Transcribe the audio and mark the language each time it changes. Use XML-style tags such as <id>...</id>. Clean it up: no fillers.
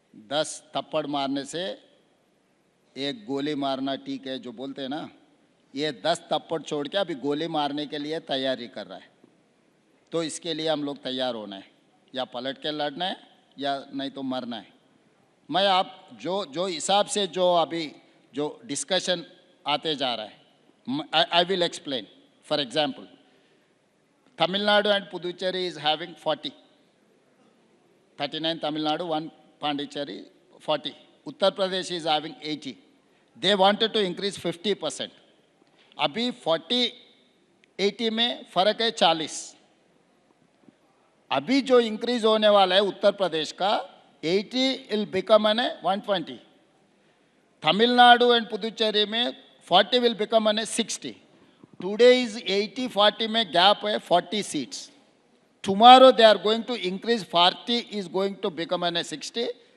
<hi>10 थप्पड़ मारने से एक गोली मारना ठीक है, जो बोलते हैं ना, ये 10 थप्पड़ छोड़ के अभी गोली मारने के लिए तैयारी कर रहा है। तो इसके लिए हम लोग तैयार होना है, या पलट के लड़ना है या नहीं तो मरना है। मैं आप जो हिसाब से जो अभी जो डिस्कशन आते जा रहा है.</hi> <en>I will explain. For example, Tamil Nadu and Puducherry is having 40. 39 Tamil Nadu, 1 Pondicherry, 40. Uttar Pradesh is having 80. They wanted to increase 50%.</en> <hi>अभी 40-80 में फर्क है 40. अभी जो इंक्रीज होने वाला है उत्तर प्रदेश का 80</hi> <en>will become an</en> <hi>120. Tamil Nadu and Puducherry में 40</hi> <en>will become an</en> <hi>60.</hi> <en>Today is 80-40</en> <hi>में गैप है</hi> <en>40 seats. Tomorrow they are going to increase 40 is going to become an 60.</en>